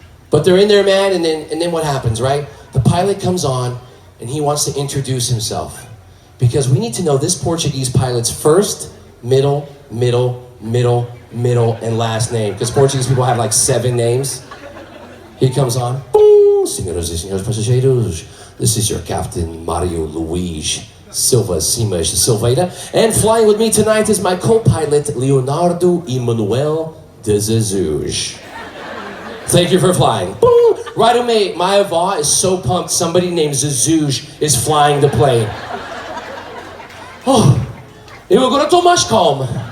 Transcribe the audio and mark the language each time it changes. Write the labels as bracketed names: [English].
[English] But they're in there, man, and then what happens, right? The pilot comes on, and he wants to introduce himself. Because we need to know this Portuguese pilot's first, middle, and last name. Because Portuguese people have like 7 names. He comes on. [Portuguese] Boom, senhoras e senhores passageiros. [English] This is your captain, Mario Luís Silva Simas Silveira. And flying with me tonight is my co-pilot, Leonardo Emanuel de Jesus. Thank you for flying. Boom. Right away, my avó is so pumped somebody named Jesus is flying the plane. [Portuguese] Oh, eu agora estou mais calma.